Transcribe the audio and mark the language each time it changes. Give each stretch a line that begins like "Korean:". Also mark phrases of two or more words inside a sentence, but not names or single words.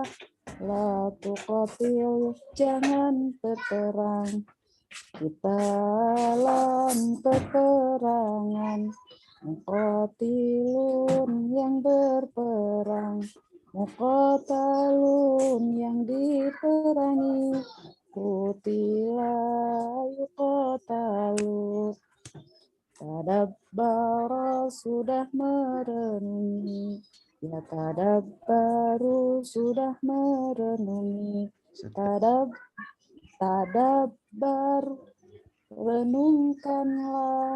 Arabic: لا تقاتل
Indonesian: jangan berperang. Kita dalam peperangan. Muqatilun yang berperang. Muqatalun yang diperangi.
Arabic: قتل يقاتل.
Indonesian: Tadabbara sudah merenungi.
Arabic: يا تدبر
Indonesian: sudah merenungi. Tadabbar renungkanlah.